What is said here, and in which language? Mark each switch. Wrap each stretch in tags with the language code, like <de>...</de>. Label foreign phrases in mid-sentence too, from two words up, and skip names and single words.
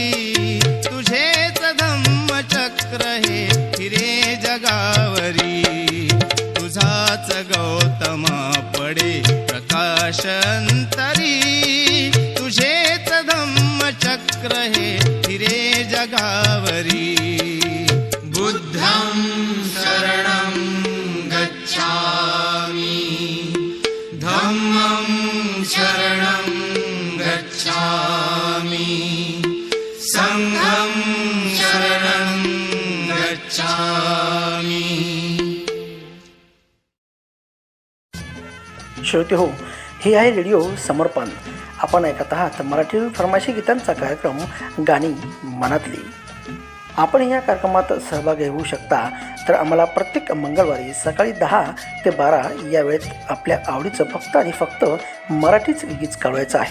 <mr>चक्र हे फिरे जगावरी. तुझाच गौतमा पडे प्रकाशंतरी. तुझेच धम्मचक्र हे फिरे जगावरी.</mr> <pi>बुद्धं शरणं गच्छामि, धम्मं शरणं गच्छामि, संघं शरणं गच्छामि.</pi> <mr>श्रोते हो, हे आहे रेडिओ समर्पण. आपण ऐकत आहात मराठी फरमाईशी गीतांचा कार्यक्रम गाणी मनातली. आपण या कार्यक्रमात सहभागी होऊ शकता. तर आम्हाला प्रत्येक मंगळवारी सकाळी 10 ते 12 या वेळेत आपल्या आवडीचं फक्त आणि फक्त मराठीच गीत कळवायचं आहे.</mr>